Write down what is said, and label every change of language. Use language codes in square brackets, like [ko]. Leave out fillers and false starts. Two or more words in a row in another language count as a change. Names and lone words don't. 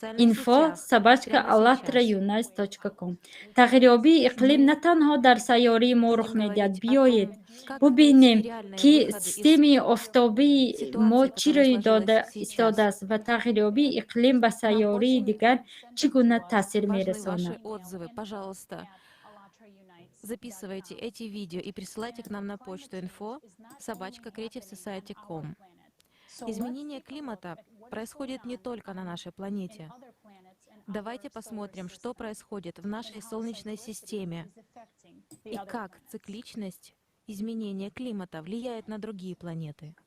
[tg] info@allatraunais.com. Тағйирёбии иқлим на танҳо дар сайёраи мо рух медиҳад. Биёед бубинем ки системаи офтобии мо чиро истодааст ва тағйирёбии иқлим ба сайёраи дигар чӣ гуна таъсир мерасонад. [ru] Записывайте эти видео и присылайте к нам на почту info@creativesociety.com. Изменение климата происходит не только на нашей планете. Давайте посмотрим, что происходит в нашей Солнечной системе и как цикличность изменения климата влияет на другие планеты.